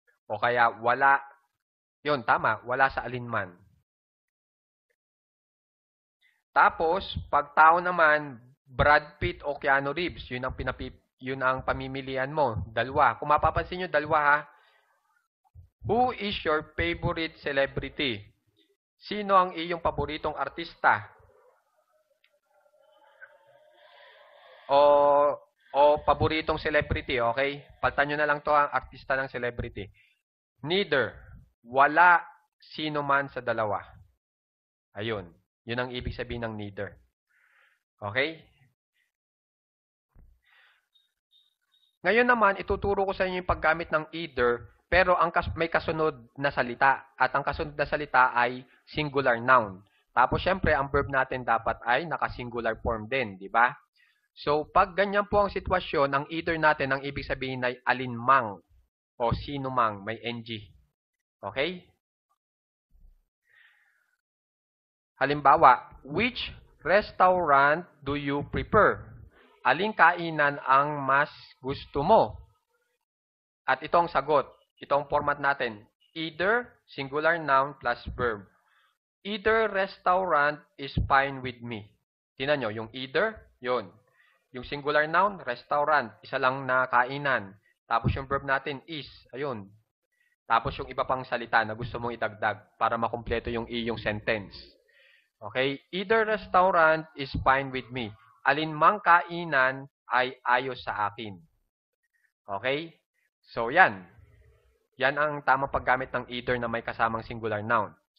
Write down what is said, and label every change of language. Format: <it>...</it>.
<tl>O kaya wala, yun, tama, wala sa alinman. Tapos, pag tao naman, Brad Pitt o Keanu Reeves, yun ang pamimilian mo. Dalawa. Kung mapapansin nyo, dalawa ha.</tl> <en>Who is your favorite celebrity?</en> <tl>Sino ang iyong paboritong artista? O paboritong celebrity, okay? Palitan nyo na lang to ang artista ng celebrity. Neither. Wala sino man sa dalawa. Ayun. Yun ang ibig sabihin ng neither. Okay? Ngayon naman, ituturo ko sa inyo yung paggamit ng either, pero may kasunod na salita. At ang kasunod na salita ay singular noun. Tapos, syempre, ang verb natin dapat ay naka-singular form din, di ba? So, pag ganyan po ang sitwasyon, ang either natin, ang ibig sabihin ay alinmang o sino mang, may ng. Okay? Halimbawa,</tl> <en>which restaurant do you prefer?</en> <tl>Aling kainan ang mas gusto mo? At ito ang sagot. Ito ang format natin. Either, singular noun plus verb.</tl> <en>Either restaurant is fine with me.</en> <tl>Tingnan nyo, yung either, yun. Yung singular noun, restaurant, isa lang na kainan. Tapos yung verb natin is, ayun. Tapos yung iba pang salita na gusto mong idagdag para makumpleto yung iyong sentence. Okay?</tl> <en>Either restaurant is fine with me.</en> <tl>Alinmang kainan ay ayos sa akin. Okay? So, yan. Yan ang tamang paggamit ng either na may kasamang singular noun.</tl>